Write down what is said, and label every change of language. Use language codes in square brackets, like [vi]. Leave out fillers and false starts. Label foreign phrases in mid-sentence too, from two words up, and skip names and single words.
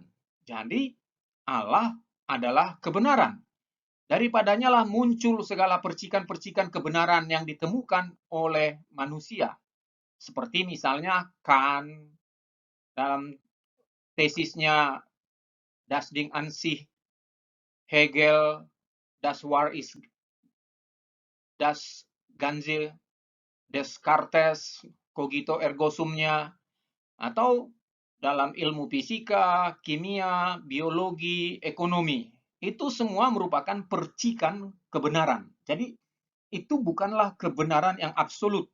[id] Jadi, Allah adalah kebenaran. Daripadanya lah muncul segala percikan-percikan kebenaran yang ditemukan oleh manusia. Seperti misalnya Kant dalam tesisnya [de] Das Ding an sich, [id] Hegel, [de] Das War ist das Ganze, [id] Descartes, [la] Cogito ergo sumnya, [id] atau dalam ilmu fisika, kimia, biologi, ekonomi. Itu semua merupakan percikan kebenaran. Jadi itu bukanlah kebenaran yang absolut.